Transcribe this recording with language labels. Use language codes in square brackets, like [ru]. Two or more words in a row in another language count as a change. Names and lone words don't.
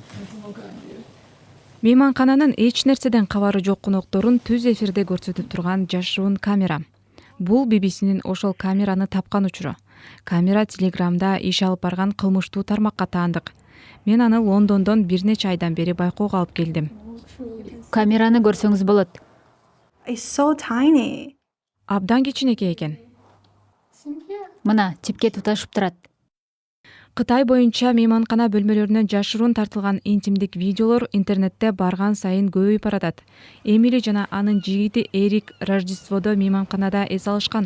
[ky] Мейманкананын эч нерседен кабары жок конокторун түз эфирде көрсөтүп турган жашыруун камера. Бул BBC'нин ошол камераны тапкан учуру. Камера Телеграмда иш алып барган кылмыштуу тармакка таандык. Мен аны Лондондон бир нече айдан бери байкоого алып келдим. Камераны көрсөңүз болот. [en] It's so tiny. [ky] Абдан кичинекей экен. Мына чипке туташып турат. Кытай боюнча мейманкана бөлмөлөрүнөн жашыруун тартылган интимдик видеолор интернетте барган сайын көбөйүп баратат. Эмили жана анын жигити Эрик Рождестводо мейманканада эс алышкан.